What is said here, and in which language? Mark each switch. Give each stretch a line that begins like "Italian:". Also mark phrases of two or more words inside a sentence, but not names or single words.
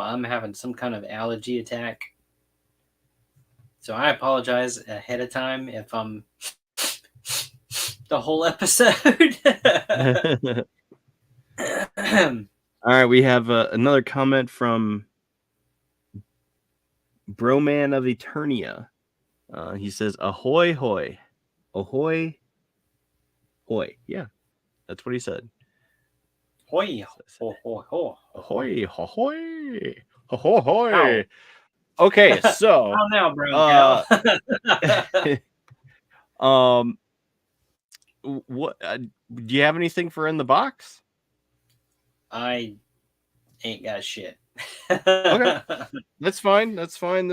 English: I'm having some kind of allergy attack. So I apologize ahead of time if I'm the whole episode. All right, we have another comment from Broman of Eternia. He says, "Ahoy, hoy, ahoy, hoy." Yeah, that's what he said. Hoy, ho, ho, ho. Ahoy, ahoy, ahoy, hoy. Okay, so how now, brown cow? What do you have anything for in the box? I ain't got shit. Okay, that's fine. That's fine.